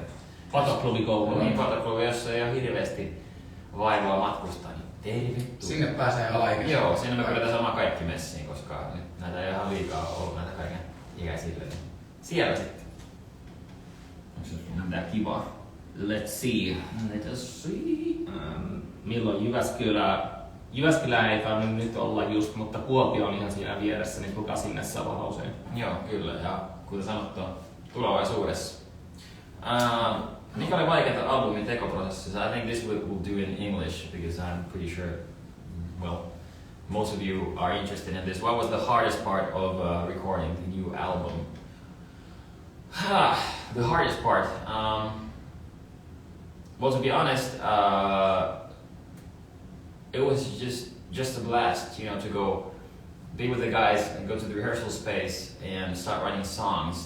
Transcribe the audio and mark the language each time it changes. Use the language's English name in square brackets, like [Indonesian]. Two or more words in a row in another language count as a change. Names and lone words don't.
[Finnish] Patoklubi Kouvola. Niin, Patoklubi, jos ei ole hirveästi vaivaa matkustaa, niin tervetuloa. Sinne pääsee alaikäisenä. Joo, sinne me pyydetään sama kaikki messiin, koska nyt näitä ei ihan liikaa ollut näitä kaiken ikäisille. Niin siellä sitten. Onko se mitään kivaa? [English] Let's see. [Finnish] Milloin Jyväskylä ei tainnut nyt olla just, mutta Kuopio on ihan siinä vieressä, niin tulkaa sinne Savonlauseen. Joo, kyllä. Ja kuten sanottua, tulevaisuudessa. Mikä oli vaikeaa albumin tekoprosessissa? [English] I think this we'll do in English because I'm pretty sure, well, most of you are interested in this. What was the hardest part of recording the new album? The hardest part? Well, to be honest, it was just a blast, you know, to go be with the guys and go to the rehearsal space and start writing songs.